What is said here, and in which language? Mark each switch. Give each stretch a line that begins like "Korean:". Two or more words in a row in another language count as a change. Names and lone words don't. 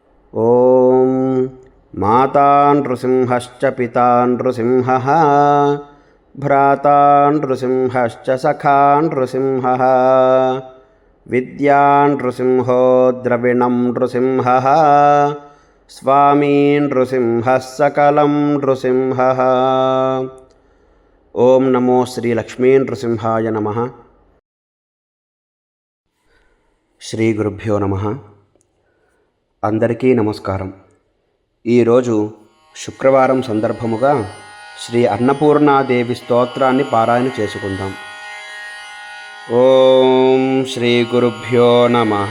Sanskrit: ॐ माता नृसिंहश्च पिता नृसिंहः भ्राता नृसिंहश्च सखा नृसिंहः विद्या नृसिंहो द्रविणं नृसिंहः स्वामी नृसिंहः सकलं नृसिंहः। ओं नमो श्री लक्ष्मी नृसिंहाय नमः। శ్రీ గురుభ్యో నమః.
Telugu: అందరికీ నమస్కారం. ఈరోజు శుక్రవారం సందర్భముగా శ్రీ అన్నపూర్ణాదేవి స్తోత్రాన్ని పారాయణ చేసుకుందాం.
Sanskrit: ఓం శ్రీ గురుభ్యో నమః.